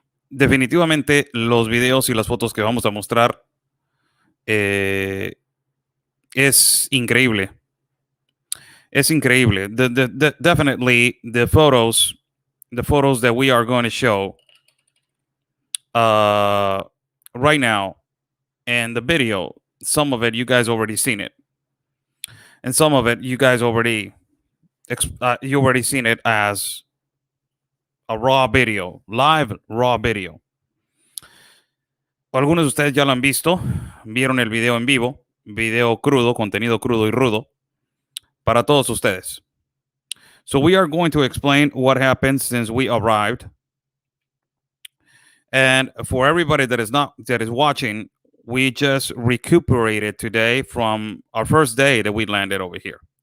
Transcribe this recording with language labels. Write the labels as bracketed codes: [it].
[es] Definitivamente los videos y las fotos que vamos a mostrar es increíble. Es increíble. [en] Definitely the photos that we are going to show right now and the video, some of it you guys already seen it, and some of it you guys already seen it as a raw video, live raw video. [es] Algunos de ustedes ya lo han visto, vieron el video en vivo, video crudo, contenido crudo y rudo para todos ustedes. [en] So we are going to explain what happened since we arrived. And for everybody that is watching, we just recuperated today from our first day that we landed over here.